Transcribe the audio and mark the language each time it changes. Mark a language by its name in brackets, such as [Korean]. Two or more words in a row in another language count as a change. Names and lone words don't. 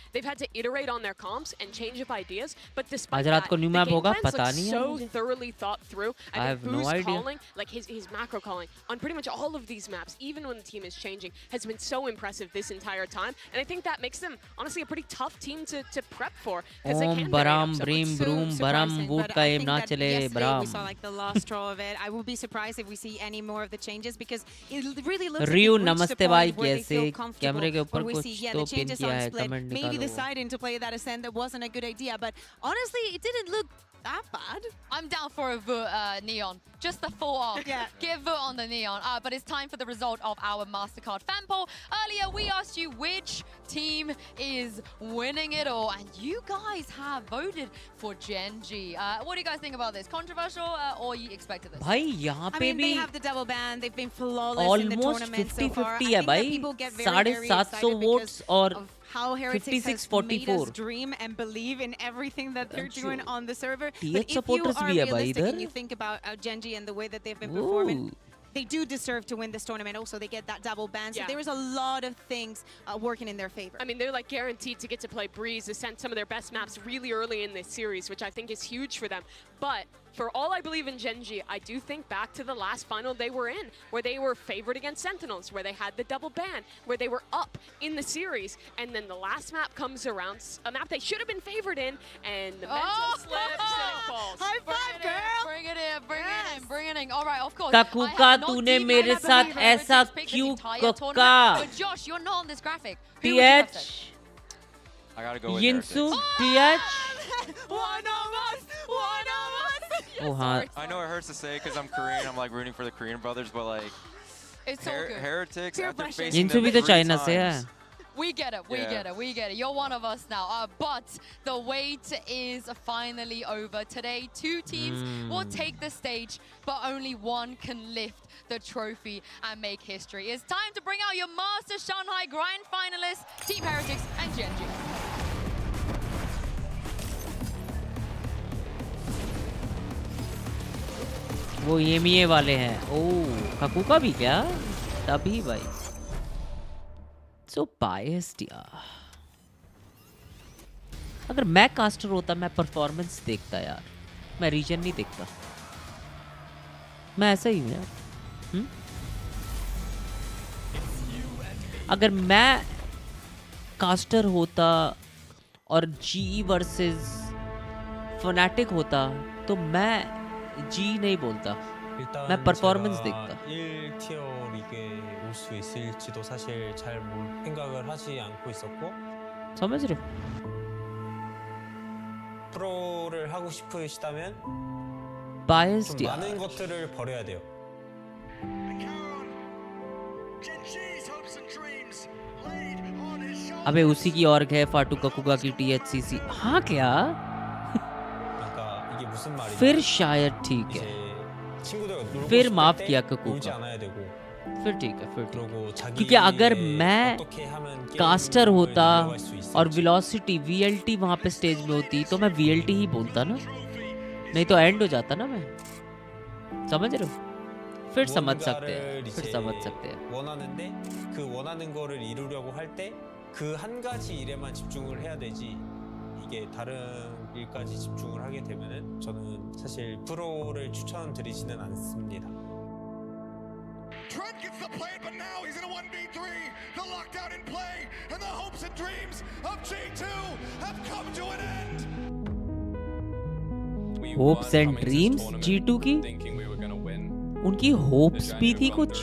[English] They've had to iterate on their comps and change up ideas. But despite that, the game plans look so thoroughly thought through. I think Boo's calling, like his macro calling on pretty much all of these maps, even when the team is changing, has been so impressive this entire time. And I think that makes them honestly a pretty tough team to prep for because they can [Hindi] Baram, Bream, Broom, Baram, Wood का aim ना चले, Baram. [English] We saw like the last straw of it. I will be surprised if we see any more of the changes because it really looks Ryu, like [Hindi] नमस्ते भाई, कैसे कैमरे के ऊपर कुछ तो पिन किया है, कमेंट निकालो. [English] Maybe deciding to play that Ascent that wasn't a good idea, but honestly, it didn't look that bad. I'm down for a Neon. Just the full off. Yeah. Give vote on the Neon. But it's time for the result of our MasterCard fan poll. Earlier, we asked you which team is winning it all, and you guys have voted for Genji. What do you guys think about this? Controversial, or you expected this? [Hindi] भाई यहाँ पे भी [English] they have the double ban. They've been flawless in the tournament so far. [Hindi] 50-50 है भाई. 750 votes और [English] how Heretics has made us dream and believe in everything that they're doing on the server. But if you are realistic and you think about Genji and the way that they've been performing, they do deserve to win this tournament. Also, they get that double ban. So there is a lot of things working in their favor. I mean, they're like guaranteed to get to play Breeze, Ascent, some of their best maps really early in this series, which I think is huge for them. But for all I believe in Genji, I do think back to the last final they were in, where they were favored against Sentinels, where they had the double ban, where they were up in the series, and then the last map comes around, a map they should have been favored in, and the mental slips and it falls. High five, girl! Bring it in, bring it in, bring it in. All right, of course. Kakuka, [Hindi] तूने मेरे साथ ऐसा क्यों कका? [English] But Josh, you're not on this graphic. PH. I gotta go with Yinsu, PH. One of us! One of us! [Hindi] Oh, हाँ. [English] I know it hurts to say because I'm Korean. I'm like rooting for the Korean brothers, but like, It's all good. Heretics Peer after pressure. facing [Hindi] जिनसे [English] them [Hindi] भी तो [English] 3 [Hindi] चाइना से है. [English] times. We get it, we get it, we get it. You're one of us now. But the wait is finally over. Today, 2 teams will take the stage, but only one can lift the trophy and make history. It's time to bring out your Master Shanghai Grand finalists, Team Heretics and GNG. [Hindi] वो EMEA वाले हैं. ओह, काकू का भी क्या? तभी भाई. [English] So biased [Hindi] यार. अगर मैं कास्टर होता मैं परफॉर्मेंस देखता यार. मैं रीजन नहीं देखता. मैं ऐसा ही हूँ यार. अगर मैं कास्टर होता और GE वर्सेस फनाटिक होता तो मैं G नहीं बोलता. मैं परफॉर्मेंस देखता. [Korean] 1티어 리그에 올 수 있을지도 사실 잘 생각을 하지 않고 있었고. [Hindi] समझ रहे हो? [Korean] 프로를 하고 싶으시다면 [Hindi] Biased [Korean] 좀 [Hindi] यार. [Korean] 많은 것들을 버려야 돼요. [Hindi] अबे उसी की ऑर्ग है फाटू ककुगा की THCC. हाँ क्या? [Korean] 그러니까 이게 무슨 말이냐? [Hindi] फिर शायद ठीक है. [Korean] 친구들과 놀고 [Hindi] फिर [Korean] 싶을 [Hindi] माफ [Korean] 때 [Hindi] किया [Korean] 놀지 [Hindi] ककुगा. [Korean] 않아야 되고. [Hindi] फिर ठीक है, फिर ठीक [Korean] 그리고 [Hindi] है. [Korean] 자기 [Hindi] क्योंकि अगर मैं [Korean] 어떻게 하면 [Hindi] कास्टर होता [Korean] 이겨갈 수 있을지. [Hindi] और वेलोसिटी VLT वहाँ पे स्टेज में होती तो मैं VLT ही बोलता ना. नहीं तो एंड हो जाता ना मैं. समझ रहे हो? फिर समझ सकते हैं. फिर समझ सकते हैं. [Korean] 원하는데 그 원하는 거를 이루려고 할 때 그 한 가지 일에만 집중을 해야 되지. 이게 다른 일까지 집중을 하게 되면은 저는 사실 프로를 추천드리지는 않습니다. [English] Trent gets the play, but now he's in a 1v3. The lockdown in play, and the hopes and dreams of G2 have come to an end. hopes and dreams [Hindi] G2 की. उनकी होप्स भी थी कुछ.